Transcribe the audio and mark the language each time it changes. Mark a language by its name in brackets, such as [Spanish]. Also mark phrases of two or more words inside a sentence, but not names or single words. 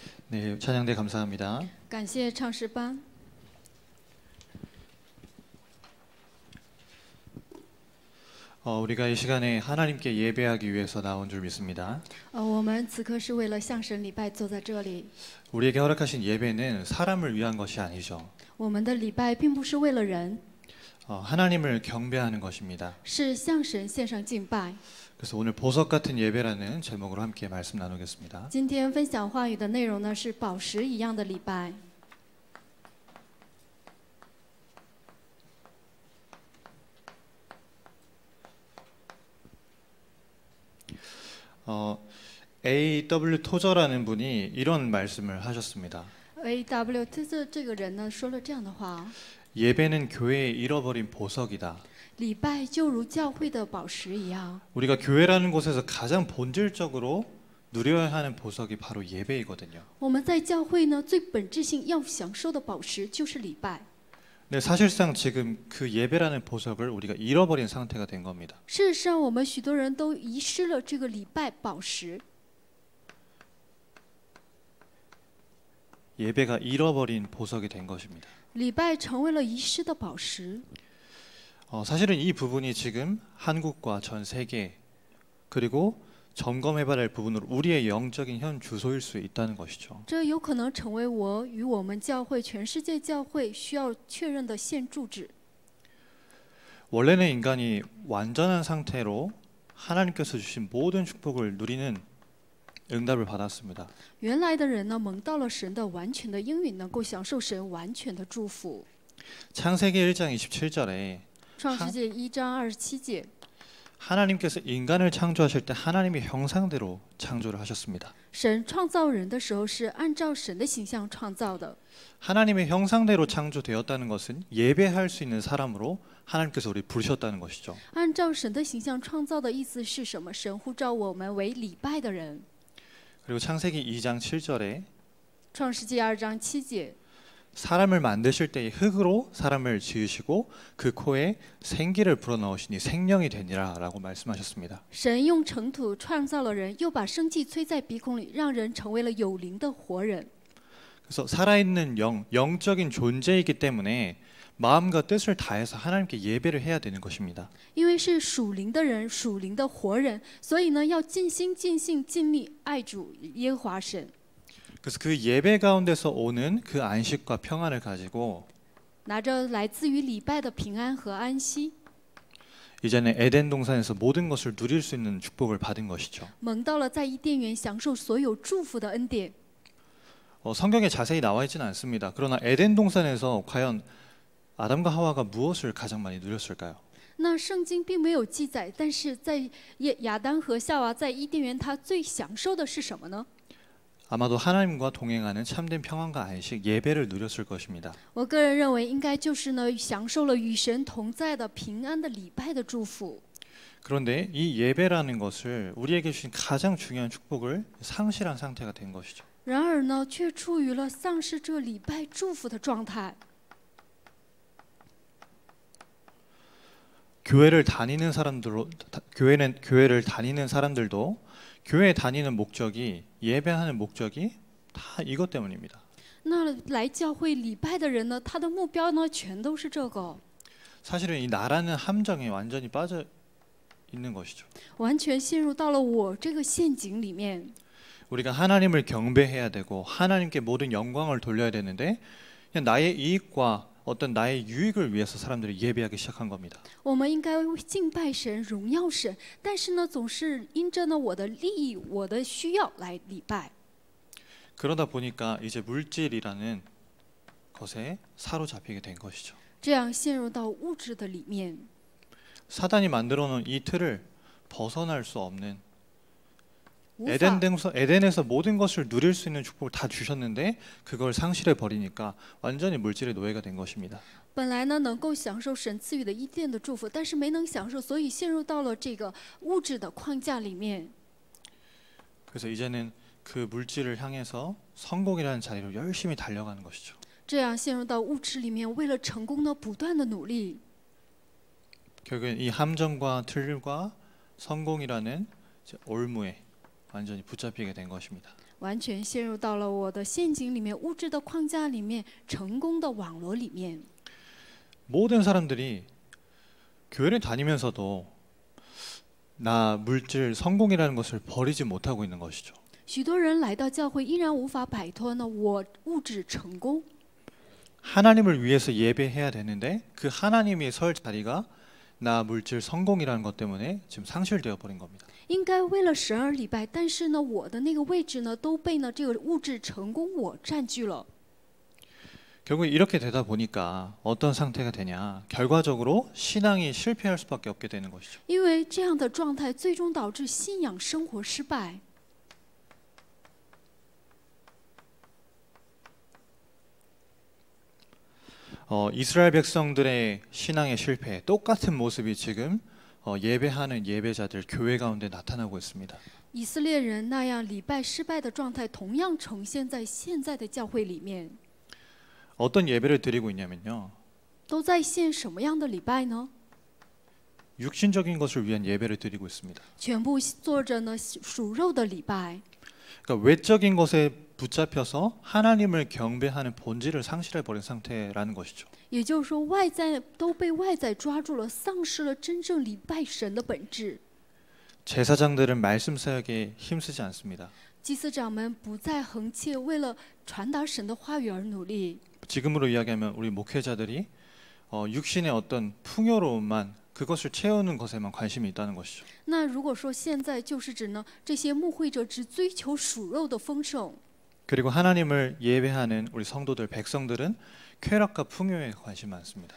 [Korean] 네, 찬양대 감사합니다. [Chinese] 感谢唱诗班。 [Korean] 우리가 이 시간에 하나님께 예배하기 위해서 나온 줄 믿습니다. [Chinese] 我们此刻是为了向神礼拜坐在这里。 [Korean] 우리에게 허락하신 예배는 사람을 위한 것이 아니죠. [Chinese] 我们的礼拜并不是为了人， [Korean] 하나님을 경배하는 것입니다. [Chinese] 是向神献上敬拜。 [Korean] 그래서 오늘 보석 같은 예배라는 제목으로 함께 말씀 나누겠습니다. [Chinese] 今天分享话语的内容呢是宝石一样的礼拜。 [Korean] A.W. 토저라는 분이 이런 말씀을 하셨습니다. [Chinese] A.W. 这个人呢说了这样的话： [Korean] 예배는 교회에 잃어버린 보석이다. [Chinese] 礼拜就如教会的宝石一样。 [Korean] 우리가 교회라는 곳에서 가장 본질적으로 누려야 하는 보석이 바로 예배이거든요. [Chinese] 我们在教会呢最本质性要享受的宝石就是礼拜。 [Korean] 네, 사실상 지금 그 예배라는 보석을 우리가 잃어버린 상태가 된 겁니다. [Chinese] 事实上，我们许多人都遗失了这个礼拜宝石。 [Korean] 예배가 잃어버린 보석이 된 것입니다. [Chinese] 礼拜成为了遗失的宝石。 [Korean] 사실은 이 부분이 지금 한국과 전 세계 그리고 점검해봐야 할 부분으로 우리의 영적인 현 주소일 수 있다는 것이죠. [Chinese] 这有可能成为我与我们教会、全世界教会需要确认的现住址。 [Korean] 원래는 인간이 완전한 상태로 하나님께서 주신 모든 축복을 누리는 응답을 받았습니다. [Chinese] 原来的人呢，蒙到了神的完全的应允，能够享受神完全的祝福。 [Korean] 창세기 1장 27절에 [Chinese] 创世纪1章27节， [Korean] 하나님께서 인간을 창조하실 때 하나님의 형상대로 창조를 하셨습니다. [Chinese] 神创造人的时候是按照神的形象创造的。 [Korean] 하나님의 형상대로 창조되었다는 것은 예배할 수 있는 사람으로 하나님께서 우리 부르셨다는 것이죠. [Chinese] 按照神的形象创造的意思是什么？神呼召我们为礼拜的人。 [Korean] 그리고 창세기 2장 7절에 [Chinese] 创世纪2章7节， [Korean] 사람을 만드실 때에 흙으로 사람을 지으시고 그 코에 생기를 불어넣으시니 생명이 되니라라고 말씀하셨습니다. [Chinese] 神用尘土创造了人，又把生气吹在鼻孔里，让人成为了有灵的活人。 [Korean] 그래서 살아있는 영적인 존재이기 때문에 마음과 뜻을 다해서 하나님께 예배를 해야 되는 것입니다. [Chinese] 因为是属灵的人，属灵的活人，所以呢，要尽心、尽性、尽力爱主耶和华神。 [Korean] 그래서 그 예배 가운데서 오는 그 안식과 평안을 가지고 [Chinese] 拿着来自于礼拜的平安和安息， [Korean] 이제는 에덴 동산에서 모든 것을 누릴 수 있는 축복을 받은 것이죠. [Chinese] 蒙到了在伊甸园享受所有祝福的恩典。 [Korean] 성경에 자세히 나와 있지는 않습니다. 그러나 에덴 동산에서 과연 아담과 하와가 무엇을 가장 많이 누렸을까요? [Chinese] 那圣经并没有记载，但是在亚当和夏娃在伊甸园，他最享受的是什么呢？ [Korean] 아마도 하나님과 동행하는 참된 평안과 안식, 예배를 누렸을 것입니다. [Chinese] 我个人认为，应该就是呢，享受了与神同在的平安的礼拜的祝福。 [Korean] 그런데 이 예배라는 것을 우리에게 주신 가장 중요한 축복을 상실한 상태가 된 것이죠. [Chinese] 然而呢，却处于了丧失这礼拜祝福的状态。 [Korean] 교회를 다니는 사람들도 교회 다니는 목적이 예배하는 목적이 다 이것 때문입니다. [Chinese] 那来教会礼拜的人呢，他的目标呢，全都是这个， [Korean] 사실은 이 나라는 함정에 완전히 빠져 있는 것이죠. [Chinese] 完全陷入到了我这个陷阱里面。 [Korean] 우리가 하나님을 경배해야 되고 하나님께 모든 영광을 돌려야 되는데 그냥 나의 이익과 어떤 나의 유익을 위해서 사람들이 예배하기 시작한 겁니다. [Chinese] 我们应该敬拜神、荣耀神，但是呢，总是因着呢我的利益、我的需要来礼拜。 [Korean] 그러다 보니까 이제 물질이라는 것에 사로잡히게 된 것이죠. [Chinese] 这样陷入到物质的里面。 [Korean] 사단이 만들어 놓은 이 틀을 벗어날 수 없는 [Chinese] 无法 [Korean] 에덴에서 모든 것을 누릴 수 있는 축복을 다 주셨는데 그걸 상실해 버리니까 완전히 물질의 노예가 된 것입니다. [Chinese] 本来呢能够享受神赐予的伊甸的祝福，但是没能享受，所以陷入到了这个物质的框架里面。 [Korean] 그래서 이제는 그 물질을 향해서 성공이라는 자리로 열심히 달려가는 것이죠. [Chinese] 这样陷入到物质里面，为了成功呢，不断的努力。 [Korean] 결국엔 이 함정과 틀과 성공이라는 올무에 완전히 붙잡히게 된 것입니다. [Chinese] 完全陷入到了我的陷阱里面，物质的框架里面，成功的网罗里面。 [Korean] 모든 사람들이 교회를 다니면서도 나 물질 성공이라는 것을 버리지 못하고 있는 것이죠. [Chinese] 许多人来到教会，依然无法摆脱呢我物质成功。 [Korean] 하나님을 위해서 예배해야 되는데 그 하나님이 설 자리가 나 물질 성공이라는 것 때문에 지금 상실되어 버린 겁니다. [Chinese] 应该为了神而礼拜，但是呢，我的那个位置呢，都被呢这个物质成功我占据了。 [Korean] 결국 이렇게 되다 보니까 어떤 상태가 되냐? 결과적으로 신앙이 실패할 수밖에 없게 되는 것이죠. [Chinese] 因为这样的状态，最终导致信仰生活失败。 [Korean] 이스라엘 백성들의 신앙의 실패, 똑같은 모습이 지금 예배하는 예배자들 교회 가운데 나타나고 있습니다. [Chinese] 以色列人那样礼拜失败的状态，同样呈现在现在的教会里面。 [Korean] 어떤 예배를 드리고 있냐면요. [Chinese] 都在献什么样的礼拜呢？ [Korean] 육신적인 것을 위한 예배를 드리고 있습니다. [Chinese] 全部做着呢属肉的礼拜。 [Korean] 그러니까 외적인 것에 붙잡혀서 하나님을 경배하는 본질을 상실해 버린 상태라는 것이죠. [Chinese] 也就是说，外在都被外在抓住了，丧失了真正礼拜神的本质。 [Korean] 제사장들은 말씀 사역에 힘쓰지 않습니다. [Chinese] 祭司长们不再横切为了传达神的话语而努力。 [Korean] 지금으로 이야기하면 우리 목회자들이 육신의 어떤 풍요로움만 그것을 채우는 것에만 관심이 있다는 것이죠. [Chinese] 那如果说现在就是指呢，这些牧会者只追求属肉的丰盛， [Korean] 그리고 하나님을 예배하는 우리 성도들, 백성들은 쾌락과 풍요에 관심 많습니다.